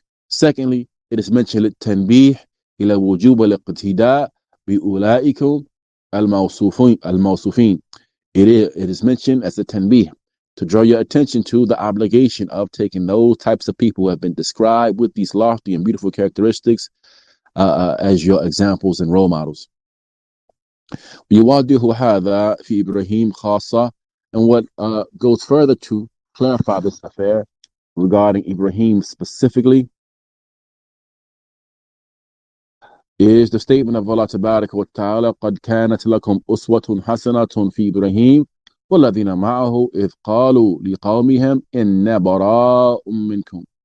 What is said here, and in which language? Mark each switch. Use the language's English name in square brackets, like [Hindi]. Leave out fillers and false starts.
[English] Secondly, it is mentioned [Arabic] tanbih ila wujub al-iqtida bi ulaikum al-mawsufin. [English] It is mentioned as a tanbih, to draw your attention to the obligation of taking those types of people who have been described with these lofty and beautiful characteristics as your examples and role models. [Arabic] يواضح هذا في إبراهيم خاصة. [English] And what goes further to clarify this affair regarding Ibrahim specifically is the statement of Allah Tabaraka wa Ta'ala, [Arabic] قَدْ كَانَتْ لَكُمْ أُسْوَةٌ حَسَنَةٌ فِي إِبْرَاهِيمَ وَالَّذِينَ مَعَهُ إِذْ قَالُوا لِقَوْمِهِمْ إِنَّا بَرَاءٌ مِّنْكُمْ.